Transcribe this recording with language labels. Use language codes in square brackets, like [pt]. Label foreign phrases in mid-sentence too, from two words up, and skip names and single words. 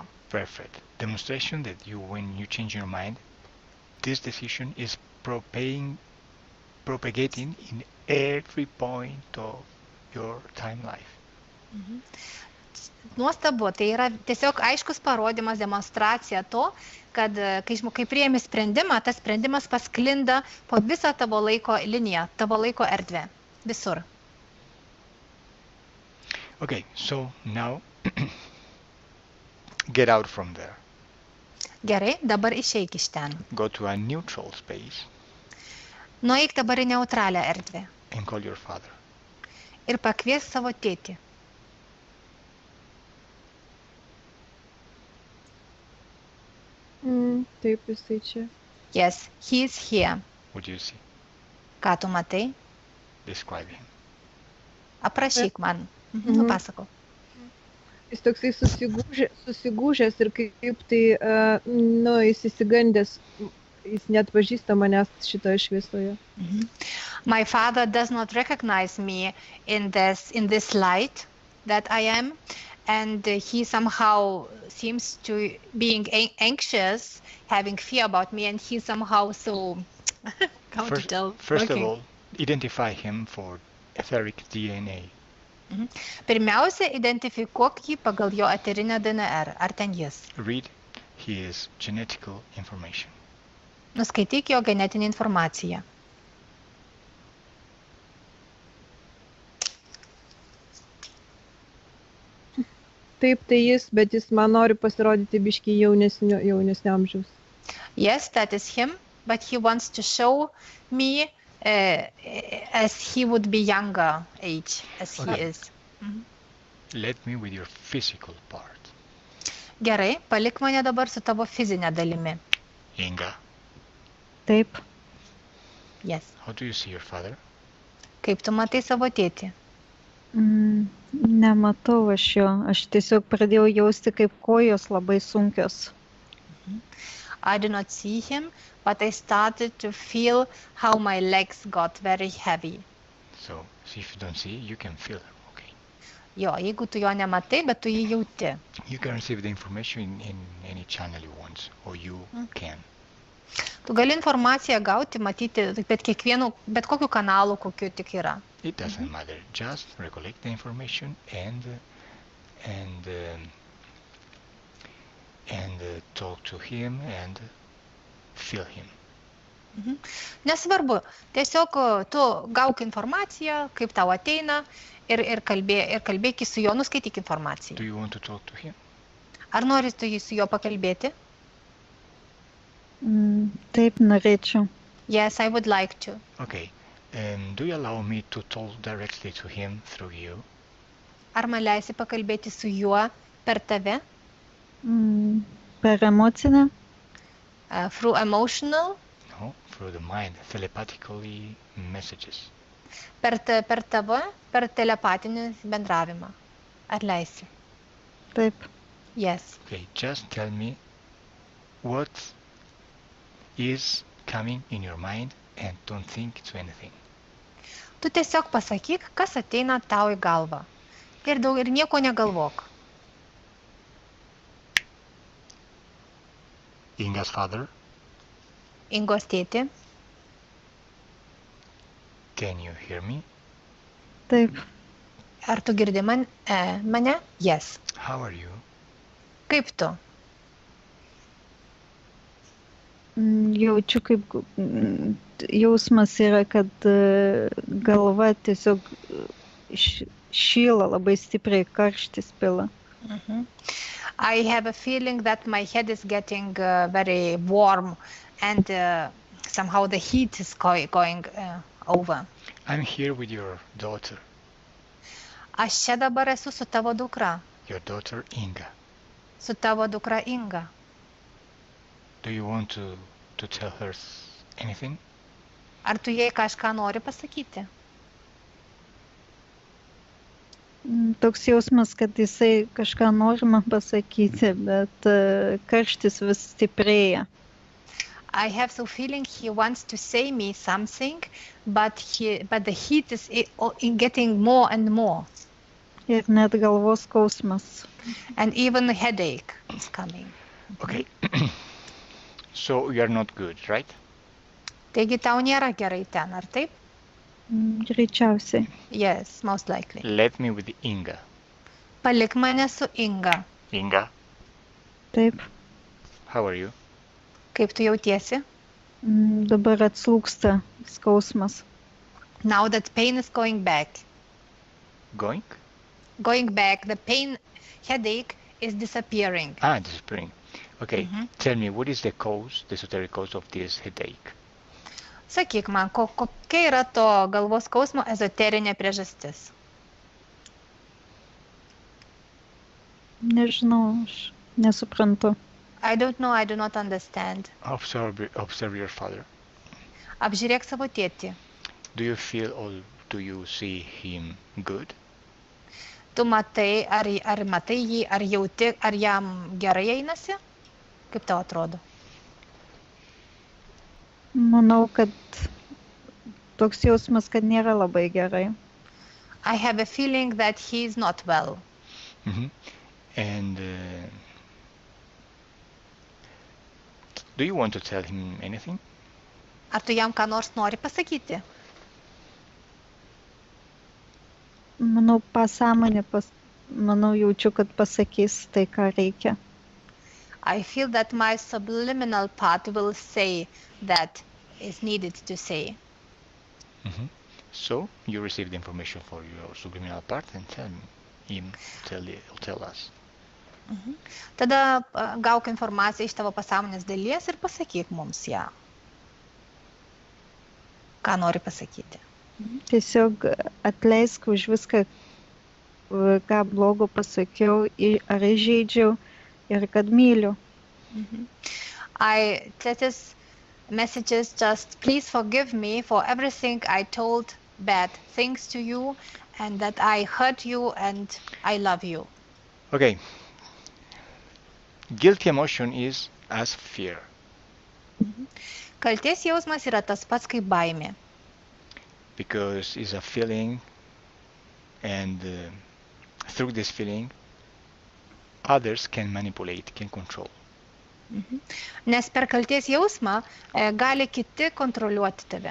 [en] Perfect. Demonstration that when you change your mind, this decision is propagating in every point of your time life. [lt] Nuostabu, tai yra tiesiog aiškus parodymas, demonstracija to, kad kai priėmi sprendimą, tas sprendimas pasklinda po visą tavo laiko liniją, tavo laiko erdvę, visur. [en] Okay, so now get out from there. [lt] Gerai, dabar išeik iš ten. [en] Go to a neutral space. [lt] Nueik dabar į neutralią erdvę. [en] And call your father. [lt] Ir pakviesk savo tėtį. Taip, jisai čia. [en] Yes, he is here. What do you see? [lt] Ką tu matai? [en] Describe him. [lt] Aprašyk man. Nupasakok. Jis toksai susigūžęs ir kaip tai, jis įsigandęs, jis net pažįsta manęs šitoje šviesoje. [en] My father does not recognize me in this light that I am, and he somehow seems to being anxious, having fear about me, and he somehow so First of all, identify him for etheric DNA. [lt] Pirmiausia, identifikuok jį pagal jo eterinę DNR. Ar ten jis? [en] Read his genetical information. [lt] Nuskaityk jo genetinę informaciją. Taip, tai jis, bet jis man nori pasirodyti biškį jaunesnio amžiaus. [en] Yes, that is him, but he wants to show me as he would be younger age as he Okay. is. Let me with your physical part. [lt] Gerai, palik mane dabar su tavo fizinė dalimi. [en] Inga, [lt] Taip. [en] Yes. how do you see your father? [lt] Kaip tu matai savo tėtį? Nematau aš jo. Aš tiesiog pradėjau jausti, kaip kojos labai sunkios. [en] I do not see him, but I started to feel how my legs got very heavy. So, if you don't see, you can feel him, okay? [lt] Jo, jeigu tu jo nematai, bet tu jį jauti. [en] You can receive the information in any channel you want, or you can. [lt] Tu gali informaciją gauti, matyti, bet kokiu kanalu, kokiu tik yra. [en] It doesn't matter. Just recollect the information and talk to him and feel him. [lt] Nesvarbu, tiesiog tu gauk informaciją, kaip tau ateina ir kalbėk su juo, nuskaityk [en] Do [lt] informaciją. [en] you want to talk to him? [lt] Ar nori tu su juo pakalbėti? Taip, norėčiau. [en] Yes, I would like to. Okay. Do you allow me to talk directly to him through you? [lt] Ar man leisi pakalbėti su juo per tave? Per emocinę? [en] Through emotional? No, through the mind, telepathically messages. [lt] Per telepatinį bendravimą. Ar leisi? Taip. [en] Yes. Okay, just tell me what is coming in your mind and don't think to anything. [lt] Tu tiesiog pasakyk, kas ateina tau į galvą. Ir nieko negalvok. [en] Inga's father, [lt] Ingos tėti, [en] can you hear me? [lt] Taip. ar tu girdi mane? [en] Yes. How are you? [lt] Kaip tu? Jaučiu, kaip jausmas yra, kad galva tiesiog šyla labai stipriai, karštis pila. [en] I have a feeling that my head is getting very warm and somehow the heat is going over. I'm here with your daughter, [lt] Aš čia dabar esu su tavo dukra, [en] your daughter Inga. [lt] su tavo dukra Inga. [en] Do you want to tell her anything? [lt] Ar tu jai kažką nori pasakyti? Toks jausmas, kad jisai kažką nori man pasakyti, bet karštis vis stiprėja. [en] I have the feeling he wants to say me something, but the heat is getting more and more. [lt] Ir net galvos skausmas. [en] And even a headache is coming. Okay. So you are not good, right? [lt] Taigi tau nėra gerai ten, ar taip? Greičiausiai. [en] Yes, most likely. Let me with Inga. [lt] Palik mane su Inga. [en] Inga, [lt] Taip. [en] how are you? [lt] Kaip tu jautiesi? Dabar atslūgsta skausmas. [en] Now that pain is going back. Going? Going back, the pain, headache is disappearing. Disappearing. Okay, tell me, what is the cause, the esoteric cause of this headache? [lt] Sakyk man, kokia yra to galvos skausmo ezoterinė priežastis? Nežinau, aš nesuprantu. [en] I don't know, I do not understand. Observe your father. [lt] Apžiūrėk savo tėtį. [en] Do you feel or do you see him good? [lt] Tu matai, ar matai jį, ar jauti, ar jam gerai einasi? Kaip tau atrodo? Manau, kad toks jausmas, kad nėra labai gerai. [en] I have a feeling that he is not well. And do you want to tell him anything? [lt] Ar tu jam ką nors nori pasakyti? Manau, pasąmonė, manau, jaučiu, kad pasakys tai, ką reikia. [en] I feel that my subliminal part will say that is needed to say. Mhm. So you receive the information for your subliminal part and tell us. [lt] Tada gauk informaciją iš tavo pasąmonės dalies ir pasakyk mums ją. Ką nori pasakyti? Tiesiog atleisk už viską, ką blogo pasakiau, ar įžeidžiau ir kad myliu. [en] That is messages, just please forgive me for everything I told bad things to you and that I hurt you and I love you. Okay. Guilty emotion is as fear. [lt] Kaltės jausmas yra tas pats kaip baimė. [en] Because it's a feeling and through this feeling others can manipulate, can control. [lt] Nes per kaltės jausmą gali kiti kontroliuoti tave.